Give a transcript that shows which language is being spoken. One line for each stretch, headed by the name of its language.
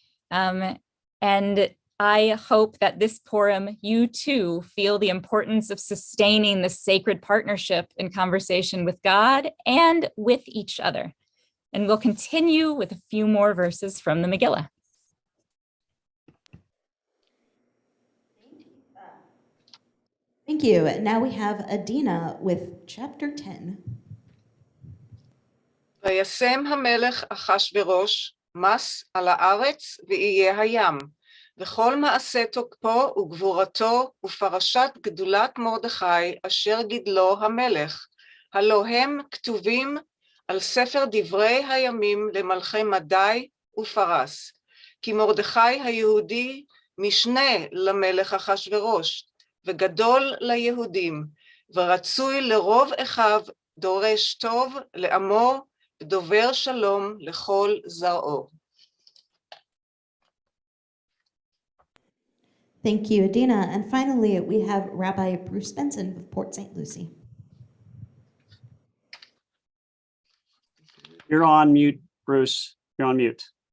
English: And I hope that this Purim, you too feel the importance of sustaining the sacred partnership in conversation with God and with each other. And we'll continue with a few more verses from the Megillah. Thank you. Now we have Adina with chapter 10.
Hebrew: וישם המלך אחשוורוש מס על הארץ ויהיה הים, וכל מעשה תוקפו וגבורתו ופרשת גדולת מרדכי אשר גידלו המלך, הלא הם כתובים על ספר דברי הימים למלכי מדי ופרס. כי מרדכי היהודי משנה למלך אחשוורוש, וגדול ליהודים, ורצוי לרוב אחיו דורש טוב לעמו, ודובר שלום לכל זרעו.
English: Thank you, Adina. And finally, we have Rabbi Bruce Benson of Port St. Lucie. You're on mute, Bruce. You're on mute.